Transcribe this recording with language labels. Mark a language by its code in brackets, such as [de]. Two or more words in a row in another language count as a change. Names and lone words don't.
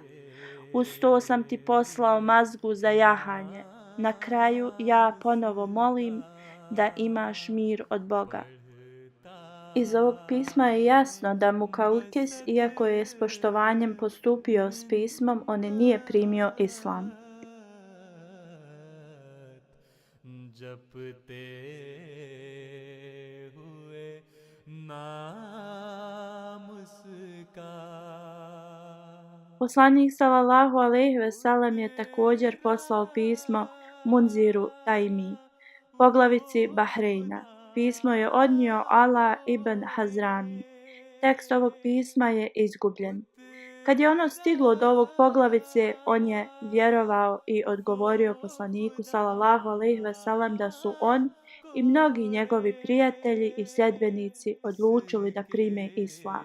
[bs] Uz to sam ti poslao mazgu za jahanje. Na kraju ja ponovo molim da imaš mir od Boga. Iz ovog pisma je jasno da Mukaukis, iako je s poštovanjem postupio s pismom, on nije primio islam. [hi] जपते हुए नाम उसका. [bs] Poslanik [ar] صلى الله عليه وسلم [bs] je također poslao pismo Munziru Tajmi, poglavici Bahreina. Pismo je odnio Ala ibn Hazrami. Tekst ovog pisma je izgubljen. Kad je ono stiglo do ovog poglavice, on je vjerovao i odgovorio poslaniku [ar] صلى الله عليه وسلم [bs] da su on i mnogi njegovi prijatelji i sljedbenici odlučili da prime islam.